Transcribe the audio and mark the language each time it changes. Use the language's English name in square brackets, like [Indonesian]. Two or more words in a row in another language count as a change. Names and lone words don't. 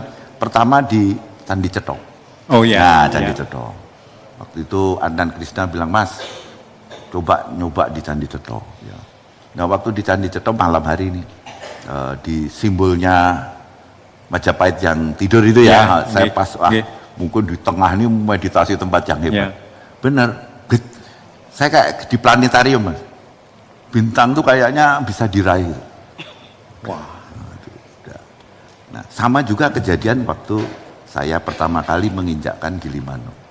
[Indonesian] Pertama di Candi Cetho. Oh ya. Nah, Candi Ya. Cetho. Waktu itu Andan Krisna bilang, Mas, coba nyoba di Candi Cetho. Ya. Nah, waktu di Candi Cetho malam hari ini, di simbolnya Majapahit yang tidur itu ya, Ya, saya nggih, pas, nggih. mungkin di tengah ini meditasi tempat yang hebat. Ya. Bener, saya kayak di planetarium, Mas. Bintang tuh kayaknya bisa diraih. Wah. Nah, sama juga kejadian waktu saya pertama kali menginjakkan Gilimanuk.